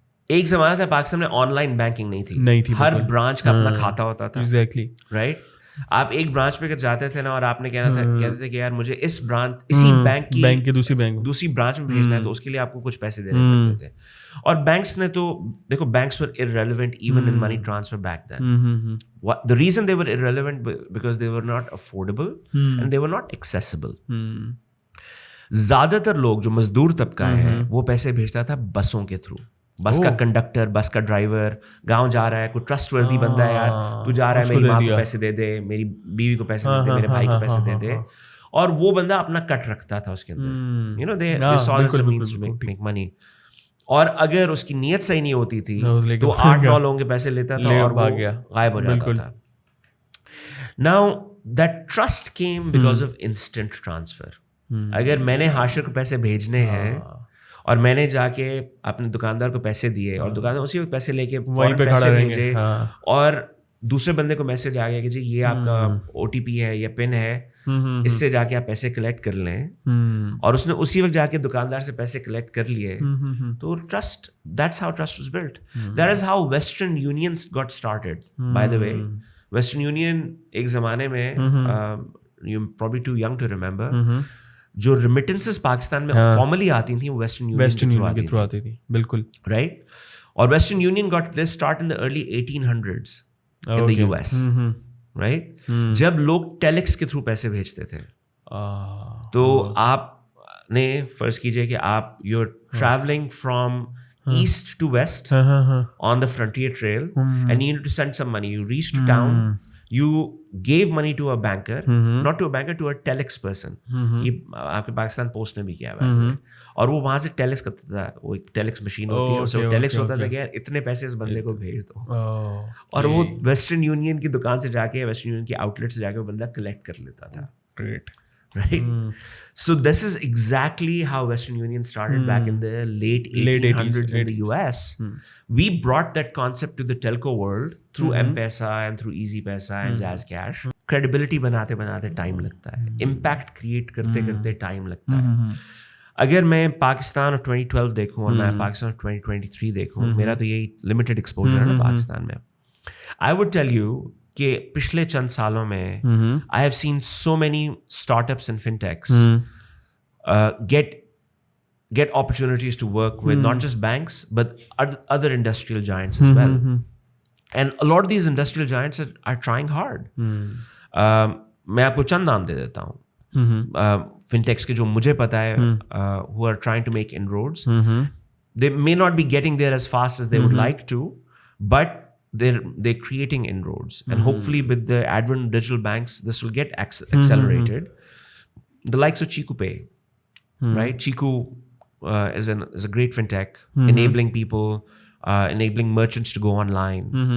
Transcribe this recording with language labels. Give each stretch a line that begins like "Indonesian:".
Urdu: ایک زمانہ تھا پاکستان میں آن لائن بینکنگ نہیں تھی. ہر برانچ کا اپنا کھاتا ہوتا تھا.
English: Exactly right.
Urdu: آپ ایک برانچ پہ جاتے تھے نا اور آپ نے کہتے تھے کہ یار مجھے اس برانچ اسی بینک کی دوسری برانچ میں بھیجنا ہے, تو اس کے لیے آپ کو کچھ پیسے دینے پڑتے تھے. اور بینکس نے تو دیکھو, banks
English: were irrelevant even in money transfer back then. The reason they were irrelevant because they were not affordable and they were not accessible.
Urdu: زیادہ تر لوگ جو مزدور طبقہ ہے وہ پیسے بھیجتا تھا بسوں کے تھرو. بس کا کنڈکٹر, بس کا ڈرائیور گاؤں جا رہا ہے, کوئی ٹرسٹ وردی بندہ ہے یار, تو جا رہا ہے میری ماں کو پیسے دے دے, میری بیوی کو پیسے دے دے, میرے بھائی کو پیسے دے دے, اور وہ بندہ اپنا کٹ رکھتا تھا اس کے اندر.
English: You know, they saw this as a means to make money.
Urdu: اور اگر اس کی نیت صحیح نہیں ہوتی تھی تو 8-9 لوگوں کے پیسے لیتا تھا اور وہ غائب ہو جاتا تھا.
English: Now that trust came because of instant transfer.
Urdu: اگر میں نے حاشر کو پیسے بھیجنے ہیں اور میں نے جا کے اپنے دکاندار کو پیسے دیے اور دکاندار اسی وقت پیسے لے کے پیسے بھیجے, اور دوسرے بندے کو میسج آ گیا کہ جی یہ آپ کا OTP ہے یا پن ہے, اس سے جا کے آپ پیسے کلیکٹ کر لیں, اور اس نے اسی وقت جا کے دکاندار سے پیسے کلیکٹ کر لیے, تو trust,
English: That's how trust was built. That is how Western Union's got started. By the way,
Urdu: western union ایک زمانے میں,
English: you probably too young to remember,
Urdu: جو ریمیٹنسز پاکستان میں فارملی آتی تھیں وہ ویسٹرن یونین کے تھرو آتی تھی. بالکل
English: Right. اور Western Union got this start in the early 1800s in the US. Right.
Urdu: جب لوگ ٹیلیکس کے تھرو پیسے بھیجتے تھے, تو آپ نے فرض کیجئے کہ آپ
English: You are travelling from east to west on the frontier trail and you need to send some money. You reach to town, you gave money to a banker, not to a banker, to a telex person.
Urdu: یہ آپ کے Pakistan post نے بھی کیا ہوا ہے, اور وہ وہاں سے ٹیلیکس کرتا تھا. وہ ایک ٹیلیکس مشین ہوتی ہے, اس سے ٹیلیکس ہوتا تھا کہ یار اتنے پیسے اس بندے کو بھیج دو, اور وہ ویسٹرن یونین کی دکان سے جا کے, ویسٹرن یونین کی آؤٹ لیٹ سے جا کے وہ بندہ کلیکٹ کر لیتا تھا.
English: Great. Right? So this is exactly how Western Union started back in the late 1800s in the US. We brought that concept to the telco world through M-Pesa and through Easy Pesa and Jazz Cash.
Urdu: Credibility بناتے بناتے time لگتا ہے, impact create کرتے کرتے time لگتا ہے. اگر میں پاکستان آف 2012 دیکھوں اور میں پاکستان آف 2023 دیکھوں, میرا تو یہی لمیٹڈ ایکسپوجر ہے نا پاکستان میں,
English: I would tell you
Urdu: کہ پچھلے چند سالوں میں
English: I have seen so many startups and fintechs get opportunities to work with not just banks but other industrial giants as well. And a lot of these industrial giants are trying hard.
Urdu: میں آپ کو چند نام دے دیتا ہوں fintechs کے جو مجھے پتا ہے,
English: who are trying to make inroads. They may not be getting there as fast as they would like to, but they're creating inroads, and hopefully with the advent of digital banks this will get accelerated. The likes of Chiku Pay, right? Chiku is a great fintech, enabling people, enabling merchants to go online.